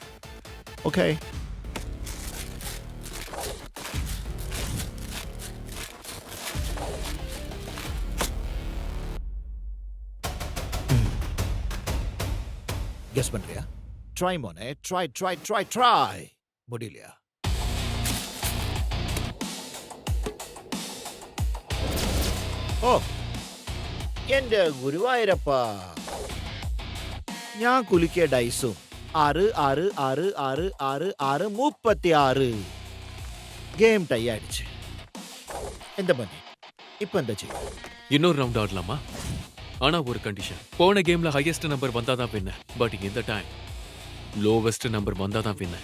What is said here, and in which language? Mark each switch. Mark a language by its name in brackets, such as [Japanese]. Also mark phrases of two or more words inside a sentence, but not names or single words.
[Tamil] ஓகே, கெஸ் பண்றியா? ட்ரை மோனே, [English] try try try try. [Tamil] முடியலையா? [Malayalam] ഓ എന്റെ ഗുരുവായൂരപ്പാ, ഞാൻ കുലുക്കിയ ഡൈസും 6 6 6 6 6 6 36. [English] game tie [Tamil] ஆயிடுச்சு. எந்த பண்ணி இப்போ என்ன செய்யும்? இன்னொரு ரவுண்ட் ஆடலாமா? ஆனா ஒரு கண்டிஷன். போன கேம்ல [English] highest number [Tamil] வந்தாதான் வின்ன, பட் இந்த டைம் [English] lowest number [Tamil] வந்தாதான் வின்ன.